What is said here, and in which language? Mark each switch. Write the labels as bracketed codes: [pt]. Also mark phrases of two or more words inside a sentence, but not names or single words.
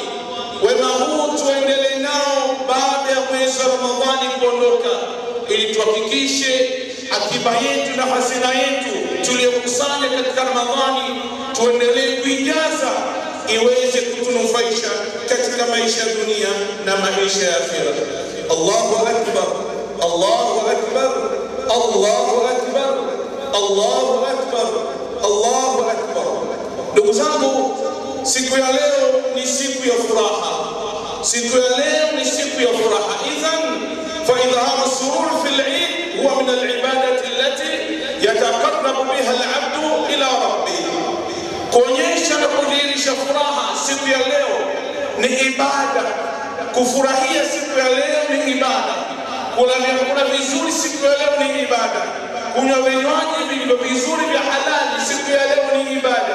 [sw] Wema huu tuendelee nao baada ya mwezi wa Ramadhani kuondoka, ili tuhakikishe akiba yetu na hazina yetu tuliyokusanya katika Ramadhani tuendelee kuijaza iweze kutunufaisha katika maisha ya dunia na maisha ya akhera. [ar] الله أكبر، الله أكبر، الله أكبر، الله أكبر، الله أكبر. [sw] Ndugu zangu, siku ya leo ni siku ya furaha. Siku ya leo ni siku ya furaha. [ar] إذن فإظهار السرور في العيد هو من العبادات التي يتقرب بها العبد إلى ربه. [sw] Kuonyesha na kudhihirisha furaha siku ya leo ni ibada. Kufurahia siku ya leo ni ibada. Kula vyakula vizuri siku ya leo ni ibada. Kunywa vinywaji vilivyo vizuri vya halali siku ya leo ni ibada.